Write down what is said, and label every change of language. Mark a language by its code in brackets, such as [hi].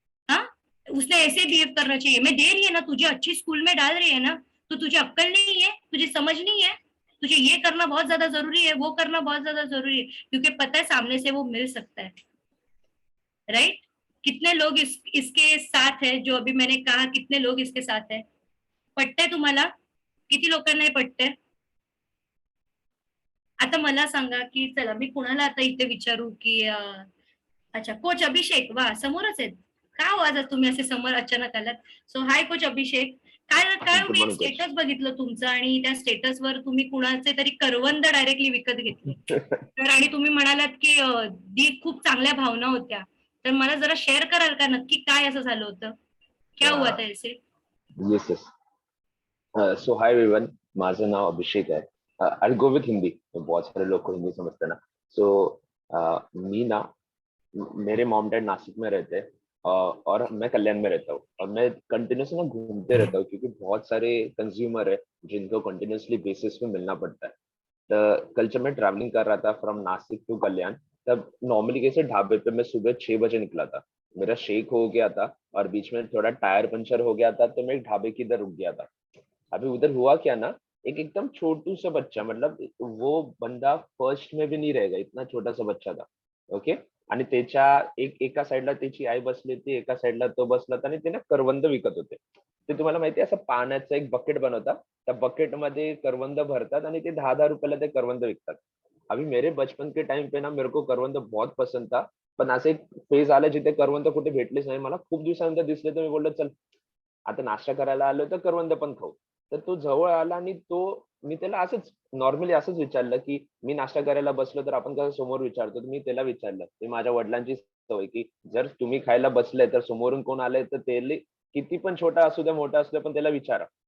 [hi] हाँ, उसने ऐसे बिहेव करना चाहिए, मैं दे रही है ना तुझे, अच्छी स्कूल में डाल रही है ना, तो तुझे अक्ल नहीं है, तुझे समझ नहीं है, तुझे ये करना बहुत ज्यादा जरूरी है, वो करना बहुत ज्यादा जरूरी है, क्योंकि पता है सामने से वो मिल सकता है, राइट? कितने लोग इसके साथ है, जो अभी मैंने कहा, कितने लोग इसके साथ है? [mr] पटतंय तुम्हाला? किती लोकांना हे पटतंय? आता मला सांगा की, चला मी कुणाला आता इथे विचारू की अच्छा, कोच अभिषेक, वा समोरच आहेत. का हो आज तुम्ही असे समोर अचानक आलात? [en] So hi coach Abhishek. [mr] काय काय [en] good [mr] मी एक [en] Morning coach. [mr] स्टेटस बघितलं तुमचं, आणि त्या स्टेटसवर तुम्ही कुणाचे तरी करवंद डायरेक्टली विकत घेतले, तर आणि तुम्ही म्हणालात की दी खूप चांगल्या भावना होत्या, तर मला जरा शेअर कराल का, नक्की काय असं झालं होतं? [hi] क्या हुआ था ऐसे? [en] Yes yes. So hi everyone, [mr] माझं नाव अभिषेक है. [en] I go with Hindi, [hi] तो बहुत सारे लोग को हिंदी समझते हैं ना. सो मी ना, मेरे मॉम डैड नासिक में रहते हैं, और मैं कल्याण में रहता हूँ, और मैं कंटिन्यूसली ना घूमते रहता हूँ, क्योंकि बहुत सारे कंज्यूमर है जिनको कंटिन्यूसली बेसिस पे मिलना पड़ता है. कल जब मैं ट्रैवलिंग कर रहा था फ्रॉम नासिक टू कल्याण, तब नॉर्मली कैसे ढाबे पे मैं सुबह 6 बजे निकला था. मेरा शेक हो गया था, और बीच में थोड़ा टायर पंचर हो गया था, तो मैं एक ढाबे की इधर रुक गया था. अभी उधर हुआ क्या ना, एक एकदम छोटू सा बच्चा, मतलब वो बंदा फर्स्ट में भी नहीं रहेगा, इतना छोटा सा बच्चा था. [en] Okay. [mr] आणि त्याच्या एका साईडला त्याची आई बसली होती, एका साईडला तो बसला होता, आणि ते ना करवंद विकत होते. ते तुम्हाला माहिती आहे, असं पाण्याचं एक बकेट बनवतात, त्या बकेटमध्ये करवंद भरतात, आणि ते 10-10 रुपयाला ते करवंद विकतात. [hi] अभी मेरे बचपन के टाइम पे ना मेरे को करवंद बहुत पसंद था. [mr] पण असं एक फेज आला जिथे करवंद कुठे भेटलेच नाही. मला खूप दिवसानंतर दिसले, तर मी बोललो चल आता नाश्ता करायला आलोय तर करवंद पण खाऊ. तर तो जवळ आला, आणि मी त्याला असंच नॉर्मली असंच विचारलं, की मी नाश्ता करायला बसलो तर आपण कसं समोर विचारतो, तर मी त्याला विचारलं. ते माझ्या वडिलांची सवय, की जर तुम्ही खायला बसलाय तर समोरून कोण आलंय तर त्याले किती पण छोटा असू द्या, मोठा असू द्या, पण त्याला विचारा.